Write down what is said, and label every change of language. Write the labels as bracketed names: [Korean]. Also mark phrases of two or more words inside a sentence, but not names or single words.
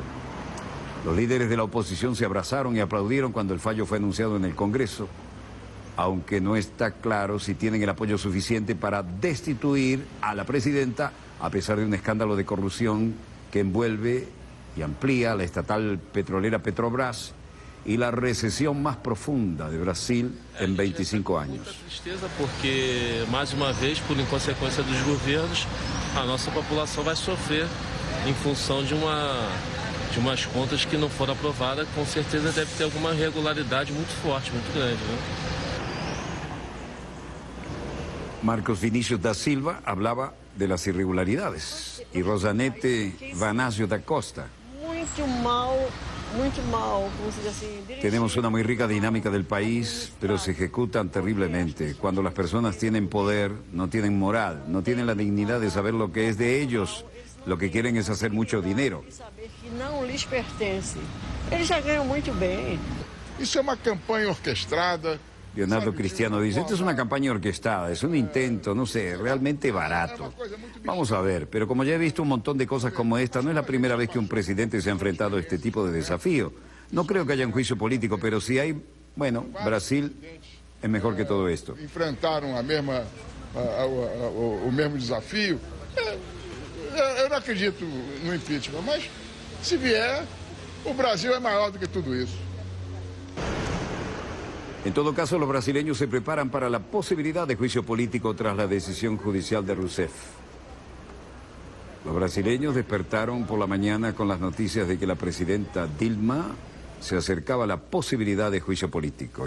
[Spanish] Los líderes de la oposición se abrazaron y aplaudieron cuando el fallo fue anunciado en el Congreso, aunque no está claro si tienen el apoyo suficiente para destituir a la presidenta a pesar de un escándalo de corrupción que envuelve y amplía la estatal petrolera Petrobras y la recesión más profunda de Brasil en 25 años. [Portuguese] Tristeza porque, mais uma vez, por inconsequência dos governos, a nossa população vai sofrer em função de umas contas que não foram aprovadas. Com certeza deve ter alguma irregularidade muito forte, muito grande, né? [Spanish] Marcos Vinícius da Silva hablaba de las irregularidades y Rosanete Vanasio da Costa. [Portuguese] Muito mal, [Spanish] como se dice así. Tenemos una muy rica dinámica del país, pero se ejecutan terriblemente. Cuando las personas tienen poder, no tienen moral, no tienen la dignidad de saber lo que es de ellos. Lo que quieren es hacer mucho dinero. [Portuguese] Saber que não lhes pertence. Eles já ganham muito bem. Isso é uma campanha orquestrada. [Spanish] Leonardo Cristiano dice, esta es una campaña orquestada, es un intento, no sé, realmente barato. Vamos a ver, pero como ya he visto un montón de cosas como esta, no es la primera vez que un presidente se ha enfrentado a este tipo de desafío. No creo que haya un juicio político, pero si hay, bueno, Brasil es mejor que todo esto. [Portuguese] Enfrentaram a mesma o mesmo desafio. Eu não acredito no impeachment, mas se vier, o Brasil é maior do que tudo isso. [Spanish] En todo caso, los brasileños se preparan para la posibilidad de juicio político tras la decisión judicial de Rousseff. Los brasileños despertaron por la mañana con las noticias de que la presidenta Dilma se acercaba a la posibilidad de juicio político.